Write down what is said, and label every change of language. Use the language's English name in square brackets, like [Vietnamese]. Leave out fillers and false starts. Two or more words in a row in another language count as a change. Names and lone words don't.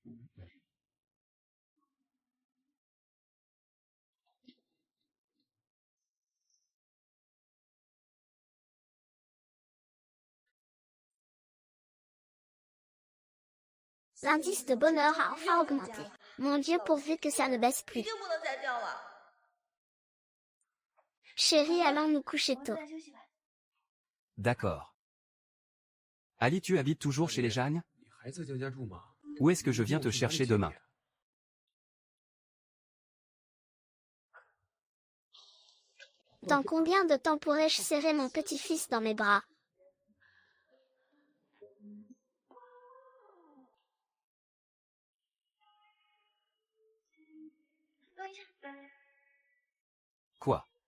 [French] L'indice de bonheur a enfin augmenté. Mon Dieu, pourvu que ça ne baisse plus. [Chinese] 一定不能再掉了。 [French] Chérie, allons nous coucher [Chinese] 我 [French] tôt. [Chinese] 再休息吧。 [French] D'accord. Ali, tu habites toujours chez les Jagnes? [Chinese] 你还在江家住吗？ [French] Où est-ce que je viens te chercher demain? Dans combien de temps pourrais-je serrer mon petit-fils dans mes bras? Quoi?